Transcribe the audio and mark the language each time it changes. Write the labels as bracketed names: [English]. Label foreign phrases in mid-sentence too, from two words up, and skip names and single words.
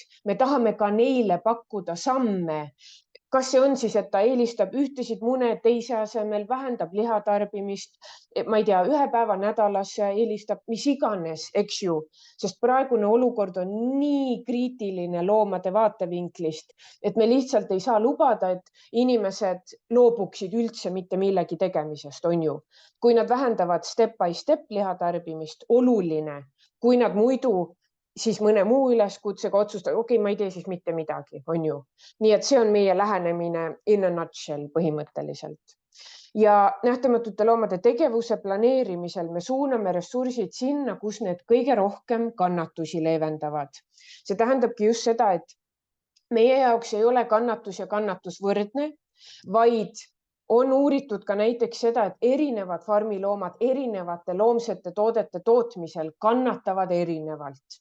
[Estonian] Me tahame ka neile pakkuda samme. Kas see on siis, et ta eelistab ühtesid mune teise asemel, vähendab lihatarbimist, ma ei tea, 1 päeva nädalas eelistab mis iganes, eks ju, sest praegune olukord on nii kriitiline loomade vaatevinklist, et me lihtsalt ei saa lubada, et inimesed loobuksid üldse mitte millegi tegemisest, on ju. Kui nad vähendavad [English] step by step [Estonian] lihatarbimist, oluline, kui nad muidu siis mõne muu üleskutsega otsustada, okei, ma ei tee siis mitte midagi, on ju. Nii et see on meie lähenemine [English] in a nutshell [Estonian] põhimõtteliselt. Ja nähtamatute loomade tegevuse planeerimisel me suuname ressursid sinna, kus need kõige rohkem kannatusi leevendavad. See tähendabki just seda, et meie jaoks ei ole kannatus ja kannatus võrdne, vaid on uuritud ka näiteks seda, et erinevad farmiloomad erinevate loomsete toodete tootmisel kannatavad erinevalt.